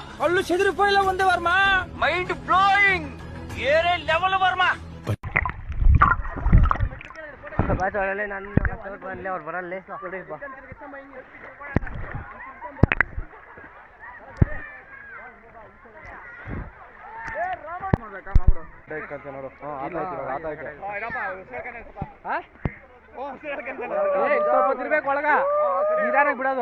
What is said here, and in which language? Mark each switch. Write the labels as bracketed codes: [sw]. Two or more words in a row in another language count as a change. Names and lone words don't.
[te] కళ్ళు చెదిరిపోయేలా ఉంది వర్మ. [en] mind blowing. [te] ఏరే లెవెల్ వర్మ. [kn] ಬಾಚೋಳಲೆ ನಾನು ಬರಲ್ಲೇ ಅವ್ರು ಬರಲ್ಲೇ ನೋಡಿ ಬಾ. ನೋಡು ಸ್ವಲ್ಪ ತಿರ್ಬೇಕು ಒಳಗ ನಿಧಾನಕ್ಕೆ ಬಿಡೋದು.